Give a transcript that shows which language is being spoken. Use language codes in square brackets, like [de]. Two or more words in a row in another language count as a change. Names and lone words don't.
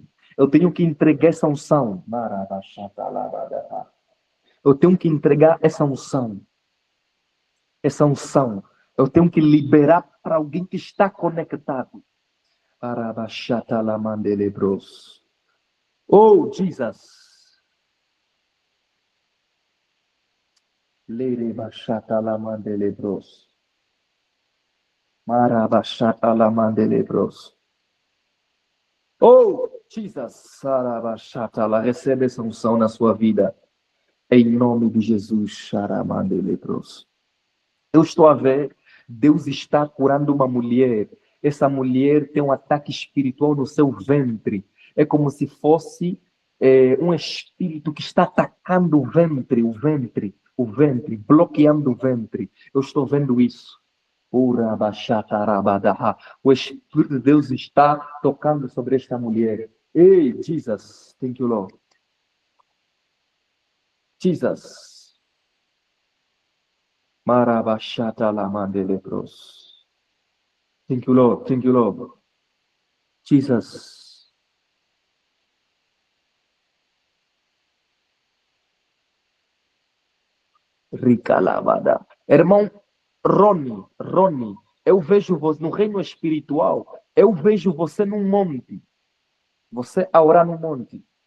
[pt] Eu tenho que entregar essa unção. Eu tenho que entregar essa unção. Essa unção. Eu tenho que liberar para alguém que está conectado. Oh, Jesus. Leire bachata la mandelebros. Marabachata la mandelebros. Oh, Jesus. Sarabachata la. Recebe essa unção na sua vida. Em nome de Jesus. Charamandelebros. Eu estou a ver, Deus está curando uma mulher. Essa mulher tem um ataque espiritual no seu ventre. É como se fosse um espírito que está atacando o ventre, bloqueando o ventre. Eu estou vendo isso. O Espírito de Deus está tocando sobre esta mulher. Ei, Jesus, [en] thank you, Lord. Jesus. Marabashata la mandelebros. Thank you, Lord. Thank you, Lord. Jesus. Rica lavada. [pt] Irmão Rony, eu vejo você no reino espiritual. Eu vejo você num monte. Você a orar num monte.